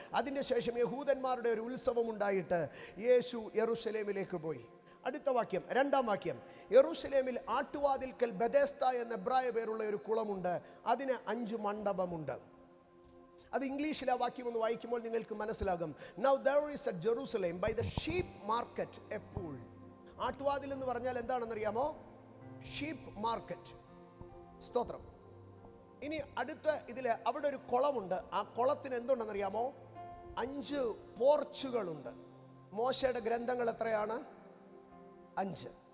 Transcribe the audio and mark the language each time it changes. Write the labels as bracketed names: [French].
[Malayalam] അതിൻ്റെ ശേഷം യഹൂദന്മാരുടെ ഒരു ഉത്സവം ഉണ്ടായിട്ട് യേശു യെരൂശലേമിലേക്ക് പോയി. അടുത്ത വാക്യം, 2-ാം വാക്യം, യെരൂശലേമിൽ ആട്ടുവാതിൽക്കൽ ബെഥെസ്ദ എന്ന എബ്രായ പേരുള്ള ഒരു കുളമുണ്ട്, അതിന് 5 മണ്ഡപമുണ്ട്. അത് ഇംഗ്ലീഷിൽ ആ വാക്യം ഒന്ന് വായിക്കുമ്പോൾ നിങ്ങൾക്ക് മനസ്സിലാകും. [English] Now there is at Jerusalem by the sheep market a pool. [Malayalam] ആട്ടുവാതിൽ എന്ന് പറഞ്ഞാൽ എന്താണെന്നറിയാമോ? Sheep market. സ്തോത്രം. ഇനി അടുത്ത ഇതിൽ അവിടെ ഒരു കുളമുണ്ട്. ആ കുളത്തിന് എന്തുണ്ടെന്നറിയാമോ? 5 പോർച്ചുകളുണ്ട്. മോശയുടെ ഗ്രന്ഥങ്ങൾ എത്രയാണ്? 5.